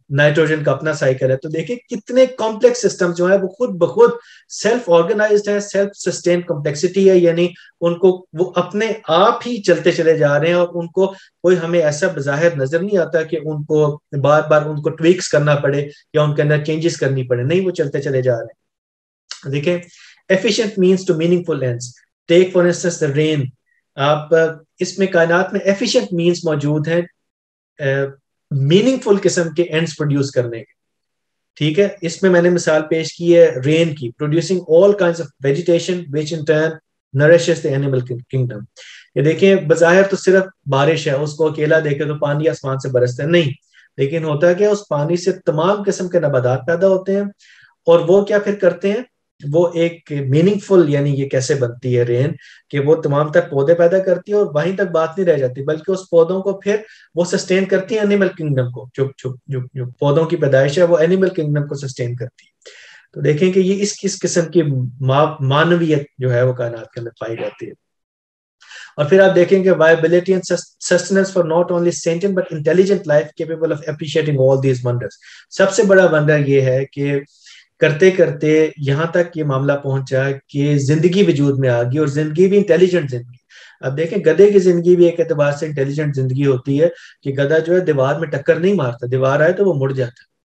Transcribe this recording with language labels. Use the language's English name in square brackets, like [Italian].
[Urdu] Nitrogen کا اپنا cycle ہے. تو دیکھیں کتنے کمپلیکس سسٹم جو ہے وہ خود بخود سیلف آرگنائزڈ ہے، سیلف سسٹین کمپلیکسٹی ہے، یعنی ان کو وہ اپنے آپ ہی چلتے چلے جا رہے ہیں، اور ان کو کوئی ہمیں ایسا بظاہر نظر نہیں آتا کہ ان کو بار بار ان کو ٹویکس کرنا پڑے یا ان کے اندر چینجز کرنی پڑے. نہیں، وہ چلتے چلے جا رہے ہیں. [English] دیکھیں efficient means to meaningful ends. Take for instance the rain. [Urdu] آپ اس میں کائنات میں efficient means موجود ہیں meaningful قسم کے ends پروڈیوس کرنے کے. ٹھیک ہے، اس میں میں نے مثال پیش کی ہے رین کی، [English] producing all kinds of vegetation which in turn nourishes the animal kingdom. [Urdu] یہ دیکھیں بظاہر تو صرف بارش ہے، اس کو اکیلا دیکھیں تو پانی آسمان سے برستا ہے، نہیں، لیکن ہوتا ہے کہ اس پانی سے تمام قسم کے نباتات پیدا ہوتے ہیں. اور وہ کیا پھر کرتے ہیں، وہ ایک میننگ فل، یعنی یہ کیسے بنتی ہے رین کہ وہ تمام تر پودے پیدا کرتی ہے، اور وہیں تک بات نہیں رہ جاتی بلکہ اس پودوں کو پھر وہ سسٹین کرتی ہے اینیمل کنگڈم کو. جو پودوں کی پیدائش ہے وہ اینیمل کنگڈم کو سسٹین کرتی ہے. تو دیکھیں کہ یہ اس قسم کی معنویت جو ہے وہ کائنات کے اندر پائی جاتی ہے. اور پھر آپ دیکھیں کہ [English] viability and sustenance for not only sentient but intelligent life capable of appreciating all these wonders. [Urdu] سب سے بڑا ونڈر یہ ہے کہ کرتے کرتے یہاں تک یہ معاملہ پہنچا کہ زندگی وجود میں آ گئی، اور زندگی بھی انٹیلیجنٹ زندگی. اب دیکھیں گدھے کی زندگی بھی ایک اعتبار سے انٹیلیجنٹ زندگی ہوتی ہے کہ گدھا جو ہے دیوار میں ٹکر نہیں مارتا، دیوار آئے تو وہ مڑ جاتا.